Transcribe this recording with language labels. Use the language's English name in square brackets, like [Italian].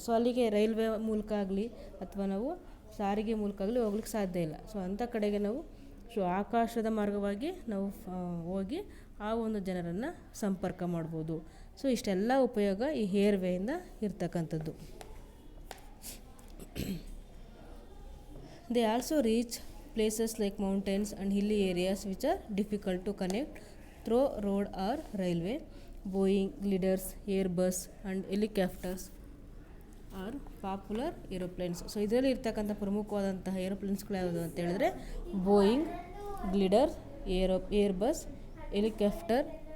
[Kannada] So ಅಲ್ಲಿಗೆ railway ಮೂಲಕ ಆಗಲಿ ಅಥವಾ ನಾವು ಸಾರಿಗೆ ಮೂಲಕ ಆಗಲಿ ಹೋಗ್ಲಿಕ್ಕೆ ಸಾಧ್ಯ ಇಲ್ಲ. ಸೊ ಅಂಥ ಕಡೆಗೆ ನಾವು ಆಕಾಶದ ಮಾರ್ಗವಾಗಿ ನಾವು ಹೋಗಿ ಆ ಒಂದು ಜನರನ್ನು ಸಂಪರ್ಕ ಮಾಡ್ಬೋದು. ಸೊ ಇಷ್ಟೆಲ್ಲ ಉಪಯೋಗ ಈ ಏರ್ವೇಯಿಂದ ಇರ್ತಕ್ಕಂಥದ್ದು. [English] They also reach places like mountains and hilly areas which are difficult to connect through road or railway. Boeing, Gliders, Airbus and helicopters are popular aeroplanes. [Kannada] So ಇದರಲ್ಲಿ ಇರ್ತಕ್ಕಂಥ ಪ್ರಮುಖವಾದಂತಹ ಏರೋಪ್ಲೇನ್ಸ್ಗಳು ಯಾವುದು ಅಂತ ಹೇಳಿದ್ರೆ ಬೋಯಿಂಗ್, ಗ್ಲಿಡರ್, ಏರ್ಬಸ್, ಹೆಲಿಕಾಪ್ಟರ್.